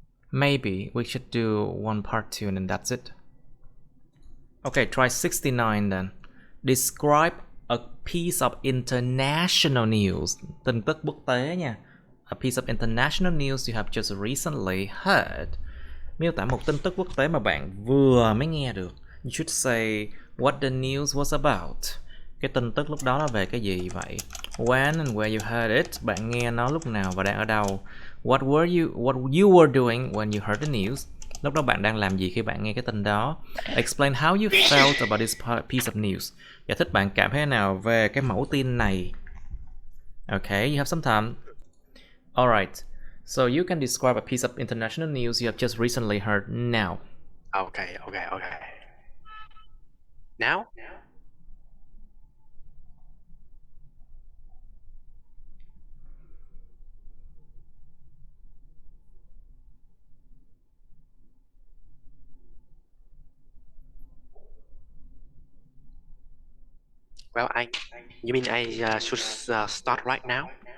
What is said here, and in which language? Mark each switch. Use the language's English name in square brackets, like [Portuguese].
[English] Maybe we should do one part two and then that's it. Okay, try 69 then. Describe a piece of international news. [Vietnamese] Tin tức quốc tế nha. [English] A piece of international news you have just recently heard. [Vietnamese] Miêu tả một tin tức quốc tế mà bạn vừa mới nghe được. [English] You should say what the news was about. [Vietnamese] Cái tin tức lúc đó là về cái gì vậy? [English] When and where you heard it. [Vietnamese] Bạn nghe nó lúc nào và đang ở đâu? [English] What you were doing when you heard the news. [Vietnamese] Lúc đó bạn đang làm gì khi bạn nghe cái tin đó? [English] Explain how you felt about this piece of news. [Vietnamese] Giải thích bạn cảm thấy thế nào về cái mẫu tin này. [English] Okay, you have some time. Alright, so you can describe a piece of international news you have just recently heard now. Okay. Now, well, you mean I should start right now?